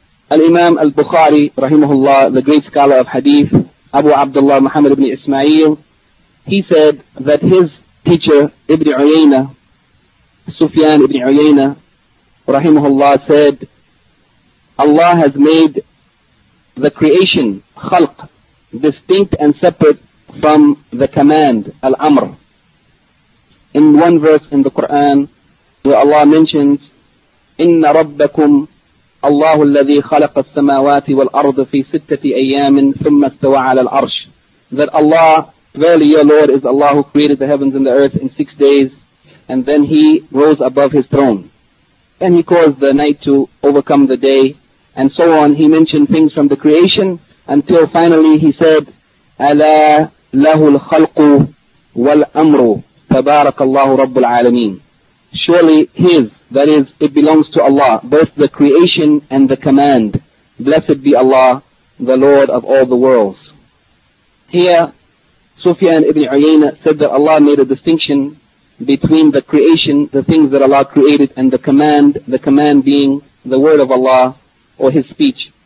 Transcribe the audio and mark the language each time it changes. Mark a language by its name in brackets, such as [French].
[English] Al-Imam al-Bukhari, rahimahullah, the great scholar of hadith, Abu Abdullah Muhammad ibn Ismail, he said that his teacher, Ibn Uyayna, Sufyan ibn Uyayna, rahimahullah, said, Allah has made the creation, khalq, distinct and separate from the command, al-amr. In one verse in the Quran, where Allah mentions, [Arabic] إِنَّ رَبَّكُمْ اللَّهُ الَّذِي خَلَقَ السَّمَاوَاتِ وَالْأَرْضَ فِي سِتَّةِ أَيَّامٍ ثُمَّ اسْتَوَى عَلَى الْعَرْشِ. [English] That Allah, verily your Lord, is Allah who created the heavens and the earth in 6 days, and then He rose above His throne. And He caused the night to overcome the day, and so on. He mentioned things from the creation, until finally he said, [Arabic] أَلَا لَهُ الْخَلْقُ وَالْأَمْرُ تَبَارَكَ اللَّهُ رَبُّ الْعَالَمِينَ. [English] Surely his, that is, it belongs to Allah, both the creation and the command. Blessed be Allah, the Lord of all the worlds. Here, Sufyan ibn Uyayna said that Allah made a distinction between the creation, the things that Allah created, and the command being the word of Allah or His speech.